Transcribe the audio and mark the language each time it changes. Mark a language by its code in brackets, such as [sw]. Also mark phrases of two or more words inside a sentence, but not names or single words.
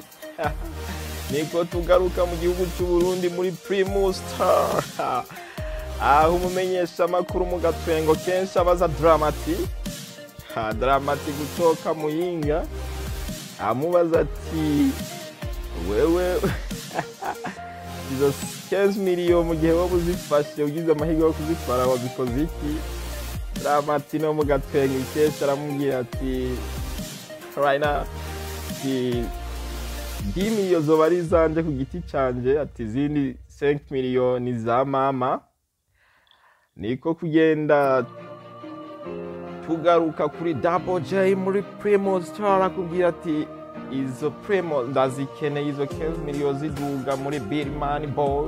[rn] Niko tugaruka mu gihugu cy'u Burundi muri Primus Star, aho umumenyesha amakuru mu gatwengo kenshi abaza Dramati gutoka Muyinga, amubaza ati wewe izo 15 million mu gihe wowe uzifashe ugize amahirwe yo kuzitwara wabikoze iki? Dramati no mu gatwengo kenshi aramubwira ati [en] right now [rn] ati 10 million zoba ari zanje ku giti canje, ati izindi 5 million ni za mama. Niko kugenda tugaruka kuri Double J muri Primus Star, akubwira ati izo Primus ndazikeneye, izo 15 million ziduga muri Birman Boy.